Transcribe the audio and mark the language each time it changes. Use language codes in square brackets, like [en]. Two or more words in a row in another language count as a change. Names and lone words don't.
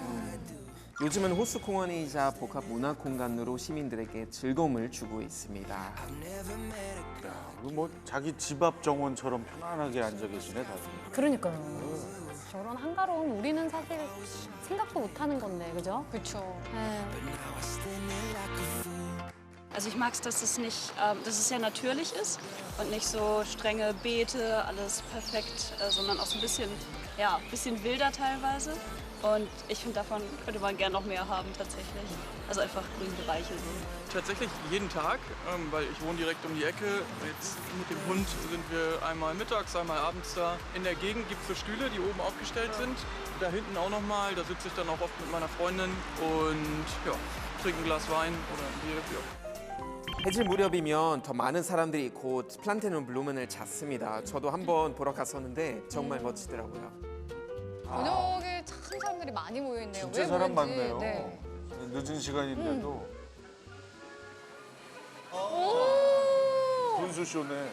[ko] 요즘은 호수 공원이자 복합 문화 공간으로 시민들에게 즐거움을 주고 있습니다. 이거 뭐 자기 집 앞 정원처럼 편안하게 앉아 계시네 다들. 그러니까요. 저런 한가로움 우리는 사실 생각도 못하는 건데, 그죠? 그렇죠. 예. [de] Also ich mag es, dass es sehr natürlich ist und nicht so strenge Beete, alles perfekt, sondern auch so ein bisschen wilder teilweise. Und ich finde, davon könnte man gerne noch mehr haben tatsächlich. Also einfach Grünbereiche so. Tatsächlich jeden Tag, weil ich wohne direkt um die Ecke. Jetzt mit dem Hund sind wir einmal mittags, einmal abends da. In der Gegend gibt es so Stühle, die oben aufgestellt sind. Da hinten auch nochmal, da sitze ich dann auch oft mit meiner Freundin und ja, trinke ein Glas Wein oder ein Bier. Ja. [ko] 해질 무렵이면 더 많은 사람들이 곧 플란테눔 블루men을 찾습니다. 저도 한번 보러 갔었는데 정말 멋지더라고요. 저녁에 참 사람들이 많이 모여 있네요. 진짜 왜 사람 그런지. 많네요. 네. 늦은 시간인데도 분수쇼네.